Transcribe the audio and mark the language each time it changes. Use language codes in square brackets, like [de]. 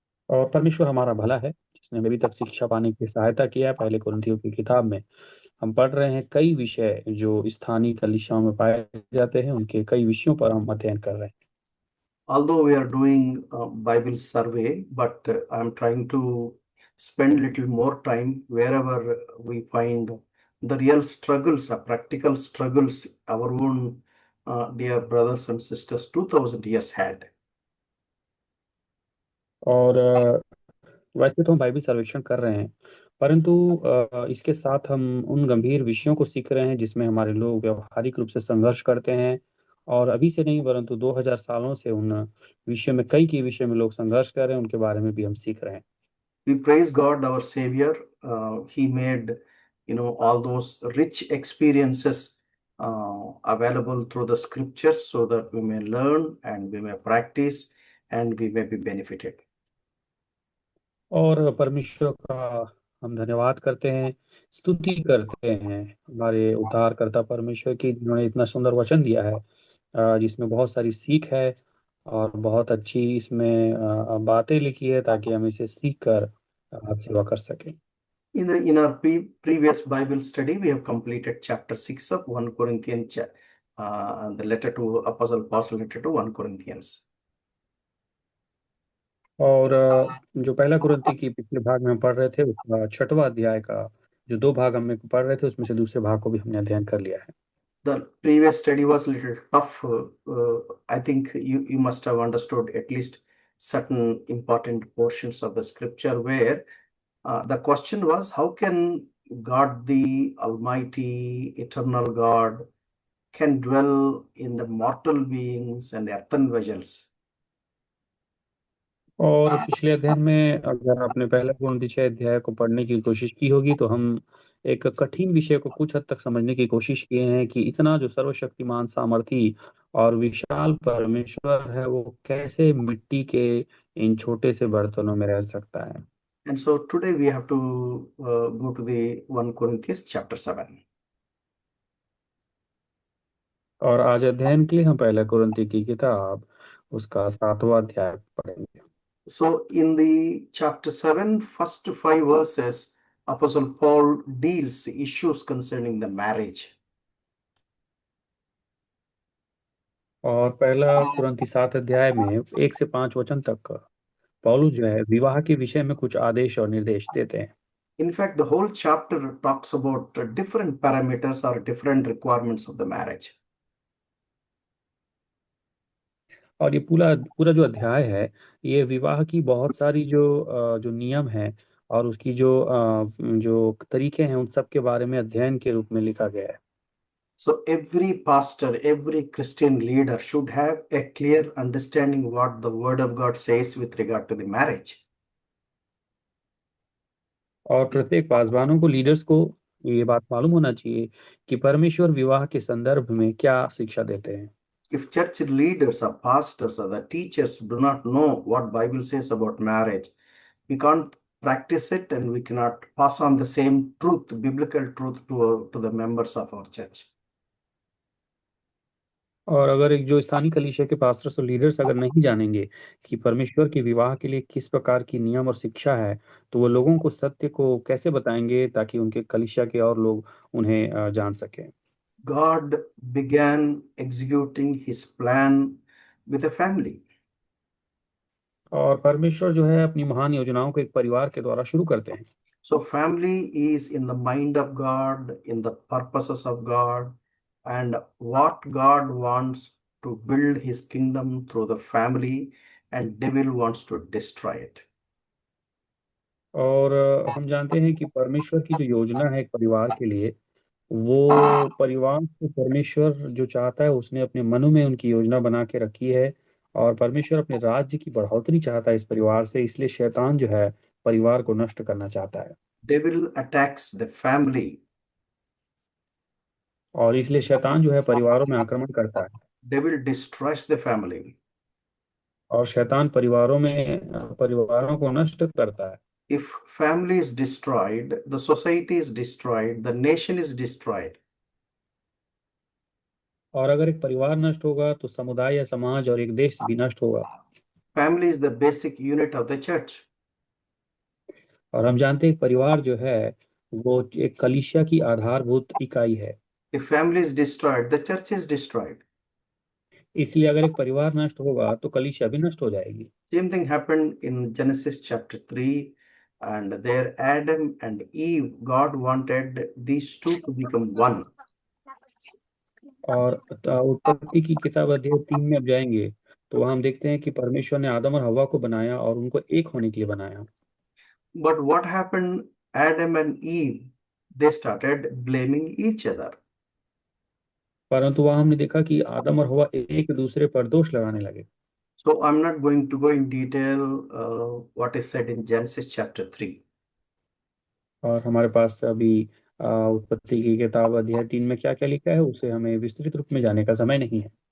[hi] और परमेश्वर हमारा भला है, जिसने अभी तक शिक्षा पाने की सहायता किया है। पहले कुरिन्थियों की किताब में हम पढ़ रहे हैं कई विषय जो स्थानीय कलीसियाओं में पाए जाते हैं, उनके कई विषयों पर हम अध्ययन कर रहे हैं। [en] Although we are doing Bible survey, but I'm trying to spend little more time wherever we find the real struggles, practical struggles our own dear brothers and sisters 2000 years had. [hi] और वैसे तो हम बाइबल सर्वेक्षण कर रहे हैं, परंतु इसके साथ हम उन गंभीर विषयों को सीख रहे हैं जिसमें हमारे लोग व्यवहारिक रूप से संघर्ष करते हैं। और अभी से नहीं, परंतु 2000 सालों से उन विषयों में, कई के विषय में लोग संघर्ष कर रहे हैं, उनके बारे में भी हम सीख रहे हैं। [en] We praise God, our Savior. He made, all those rich experiences available through the scriptures so that we may learn and we may practice and we may be benefited. [hi] और परमेश्वर का हम धन्यवाद करते हैं, स्तुति करते हैं हमारे उद्धारकर्ता परमेश्वर की, जिन्होंने इतना सुंदर वचन दिया है, जिसमें बहुत सारी सीख है और बहुत अच्छी इसमें बातें लिखी है, ताकि हम इसे सीख कर सेवा कर सकें। [en] In our previous Bible study, we have completed chapter 6 of 1 Corinthians, the letter to Apostle Paul letter to 1 Corinthians. [hi] और जो पहला कुरिन्थी की पिछले भाग में हम पढ़ रहे थे, उसका 6वां अध्याय का जो 2 भाग हम पढ़ रहे थे, उसमें से दूसरे भाग को भी हमने अध्ययन कर लिया है। [en] The previous study was a little tough. I think you must have understood at least certain important portions of the scripture where the question was, how can God, the Almighty, eternal God, can dwell in the mortal beings and earthen vessels? [hi] और पिछले अध्ययन में अगर आपने पहला कुरिन्थी 6 अध्याय को पढ़ने की कोशिश की होगी, तो हम एक कठिन विषय को कुछ हद तक समझने की कोशिश किए हैं कि इतना जो सर्वशक्तिमान, सामर्थी और विशाल परमेश्वर है, वो कैसे मिट्टी के इन छोटे से बर्तनों में रह सकता है। [en] And so today we have to go to the 1 Corinthians chapter 7. [hi] और आज अध्ययन के लिए हम पहला कुरिन्थी की किताब उसका 7वां अध्याय पढ़ेंगे। [en] So in the chapter 7, first 5 verses, Apostle Paul deals issues concerning the marriage. [hi] और पहला कुरिन्थी 7 अध्याय में 1 से 5 वचन तक पौलुस जो है विवाह के विषय में कुछ आदेश और निर्देश देते हैं। [en] In fact, the whole chapter talks about different parameters or different requirements of the marriage. [hi] और ये पूरा पूरा जो अध्याय है, ये विवाह की बहुत सारी जो नियम है और उसकी जो तरीके हैं, उन सब के बारे में अध्ययन के रूप में लिखा गया है। [en] So every pastor, every Christian leader should have a clear understanding what the Word of God says with regard to the marriage. [hi] और प्रत्येक पासवानों को, लीडर्स को ये बात मालूम होना चाहिए कि परमेश्वर विवाह के संदर्भ में क्या शिक्षा देते हैं। [en] If church leaders or pastors or the teachers do not know what Bible says about marriage, we can't practice it and we cannot pass on the same truth, biblical truth to the members of our church. [hi] और अगर एक जो स्थानीय कलीसिया के pastors और leaders अगर नहीं जानेंगे कि परमेश्वर के विवाह के लिए किस प्रकार की नियम और शिक्षा है, तो वो लोगों को सत्य को कैसे बताएंगे ताकि उनके कलीसिया के और लोग उन्हें जान सकें। [en] God began executing his plan with a family. [hi] और परमेश्वर जो है अपनी महान योजनाओं को एक परिवार के द्वारा शुरू करते हैं। [en] So family is in the mind of God, in the purposes of God, and what God wants to build his kingdom through the family, and devil wants to destroy it. [hi] और हम जानते हैं कि परमेश्वर की जो योजना है एक परिवार के लिए, वो परिवार को परमेश्वर जो चाहता है उसने अपने मनो में उनकी योजना बना के रखी है। और परमेश्वर अपने राज्य की बढ़ोतरी चाहता है इस परिवार से, इसलिए शैतान जो है परिवार को नष्ट करना चाहता है। [en] Devil attacks the family. [hi] और इसलिए शैतान जो है परिवारों में आक्रमण करता है। [en] Devil destroys the family. [hi] और शैतान परिवारों को नष्ट करता है। [en] If family is destroyed, the society is destroyed, the nation is destroyed. [hi] और अगर एक परिवार नष्ट होगा तो समुदाय या समाज और एक देश भी नष्ट होगा। [en] Family is the basic unit of the church. [hi] और हम जानते हैं परिवार जो है वो एक कलीसिया की आधारभूत इकाई है। [en] If family is destroyed, the church is destroyed. [hi] इसलिए अगर एक परिवार नष्ट होगा तो कलीसिया भी नष्ट हो जाएगी। [en] Same thing happened in Genesis chapter 3, and there Adam and Eve, God wanted these two to become one. [hi] और उत्पत्ति की किताब अध्याय 3 में अब जाएंगे तो वहां हम देखते हैं कि परमेश्वर ने आदम और हवा को बनाया और उनको एक होने के लिए बनाया। [en] But what happened? Adam and Eve, they started blaming each other. [hi] परंतु वहां हमने देखा कि आदम और हवा एक दूसरे पर दोष लगाने लगे। [en] So I'm not going to go in detail what is said in Genesis chapter 3. [hi] और हमारे पास अभी उत्पत्ति की किताब अध्याय 3 में क्या क्या लिखा है उसे हमें विस्तृत रूप में जाने का समय नहीं है।